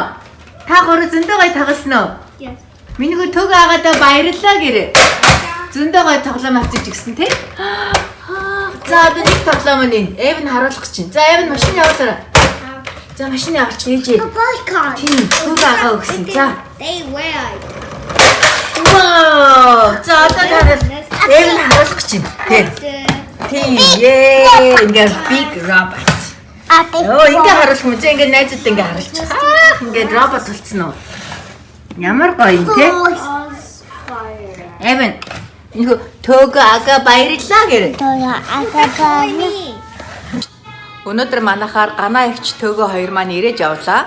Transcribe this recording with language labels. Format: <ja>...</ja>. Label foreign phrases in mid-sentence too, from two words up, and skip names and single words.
<mn>Та гурав зөндөө гоё тоглосон уу?</mn> <en>Yes.</en> <mn>Минийхүү төг аагаадаа баярлалаа гэрээ. Зөндөө гоё тоглоом авчиж гисэн тий? За одоо нэг тоглоом нь Эвэн харуулах гэж байна. За Эвэн машин явуулаарай. За машин явуулчих ээжээ. Тийм төгөө агаа өгсөн. За.</mn> <en>They wear. Вау!</en> <mn>За одоо тарал Эвэн харуулах гэж байна. Тийм. Ингээд</mn> <en>big robot.</en> <mn>Оо ингээ харуулах юм. За ингээ найзууд ингээ харуулчих. Ингээ робот болцсон уу? Ямар гоё юм те? Эвэн нэг төгөө агаа баярлаа гэрэ. Өнөөдөр манайхаар ганаа эгч төгөө хоёр маань ирээд явлаа.</mn>